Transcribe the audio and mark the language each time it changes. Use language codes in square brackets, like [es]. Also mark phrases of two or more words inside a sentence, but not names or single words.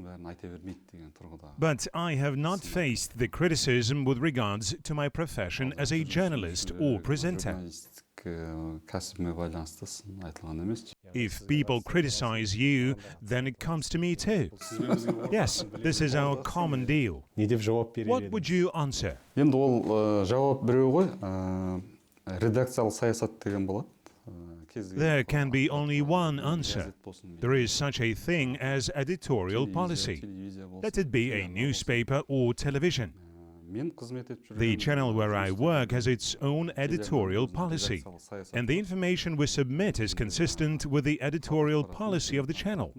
[en] But I have not faced the criticism with regards to my profession as a journalist or presenter. If people criticize you, then it comes to me too. Yes, this is our common deal. What would you answer? [kk] Енді ол жауап біреу ғой, редакциялық саясат деген болады. [en] There can be only one answer. There is such a thing as editorial policy. Let it be a newspaper or television. The channel where I work has its own editorial policy, and the information we submit is consistent with the editorial policy of the channel.